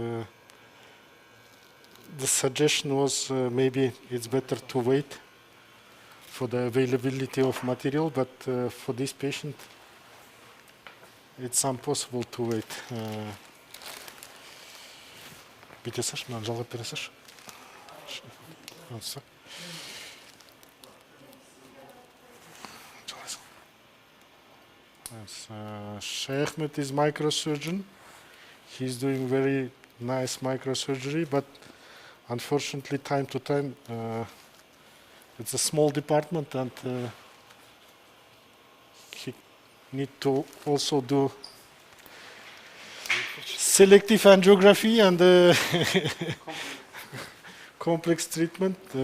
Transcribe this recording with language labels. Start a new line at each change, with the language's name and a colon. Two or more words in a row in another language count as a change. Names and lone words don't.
English: the suggestion was maybe it's better to wait for the availability of material, but for this patient it's impossible to wait.
Kazakh: Бүйтесің, мынаны жалғап бересің.
English: Yes, Sheikh is microsurgeon. He's doing very nice microsurgery, but unfortunately, time to time, it's a small department, and he need to also do selective angiography and complex treatment.